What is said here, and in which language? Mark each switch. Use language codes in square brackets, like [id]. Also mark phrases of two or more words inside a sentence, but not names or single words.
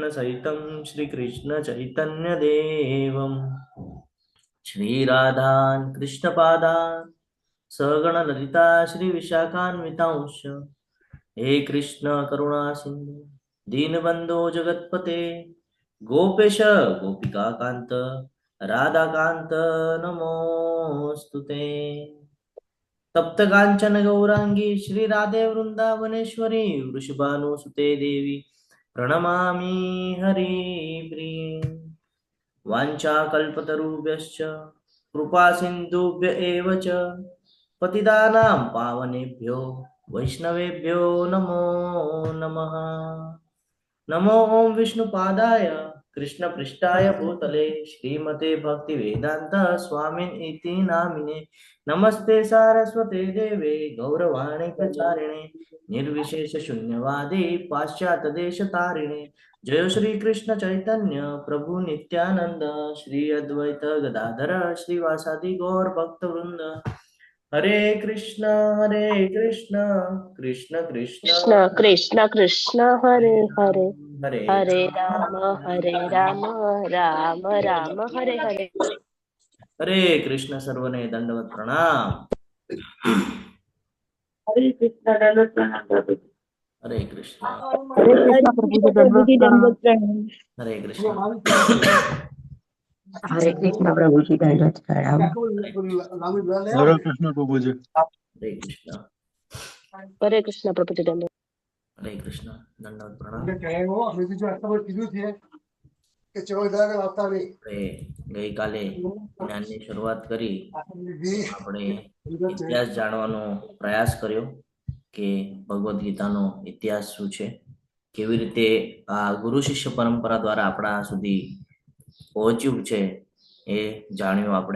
[sa] સહિतं શ્રી કૃષ્ણ ચૈતન્ય દેવમ શ્રી રાધાન કૃષ્ણ પાદાન સગણ લલિતા શ્રી વિશાખાન્વિતાંશ હે કૃષ્ણ કરુણા સિંધુ દીનબંધો જગતપતે ગોપેશ ગોપિકા કાંત રાધાકાંત નમોસ્તુતે. તપ્ત કાંચન ગૌરાંગી શ્રી રાધે વૃંદાવનેશ્વરી વૃષભાનુસુતે દેવી પ્रणमामि हरिप्रिये. वाञ्छाकल्पतरुभ्यश्च कृपा सिन्धुभ्य एव च पतितानां पावनेभ्यो वैष्णवेभ्यो नमो नमः. नमो ओम विष्णुपादाय कृष्णपृष्ठाय भूतले श्रीमते भक्तिवेदांत स्वामिन् इति नामिने नमस्ते सारस्वते देवे गौरवाणी प्रचारिणे निर्विशेष शून्यवादी पाश्चात्य देश तारिणे. जय श्री कृष्ण चैतन्य प्रभु नित्यानंद श्री अद्वैत गदाधर श्रीवासादि गौर भक्त वृंद. हरे कृष्ण कृष्ण कृष्ण कृष्ण कृष्ण कृष्ण हरे हरे हरे हरे राम राम राम हरे हरे. [gu] હરે કૃષ્ણ. સર્વને દંડવત પ્રણામ. હરે કૃષ્ણ દંડવત પ્રણામ પ્રભુ. હરે કૃષ્ણ. હરે કૃષ્ણ પ્રભુજી દંડવત પ્રણામ. હરે કૃષ્ણ. હરે કૃષ્ણ પ્રભુજી દંડવત પ્રણામ. હરે કૃષ્ણ પ્રભુજી. હરે કૃષ્ણ. હરે કૃષ્ણ પ્રભુજી દંડવત. હરે કૃષ્ણ દંડવત પ્રણામ. ગઈકાલે જ્ઞાનની શરૂઆત કરી આપણે ઇતિહાસ જાણવાનો પ્રયાસ કર્યો કે ભગવદ્ ગીતાનો ઇતિહાસ શું છે, કેવી રીતે આ ગુરુ શિષ્ય પરંપરા દ્વારા આપણા સુધી પહોંચ્યું છે એ જાણ્યું આપણે.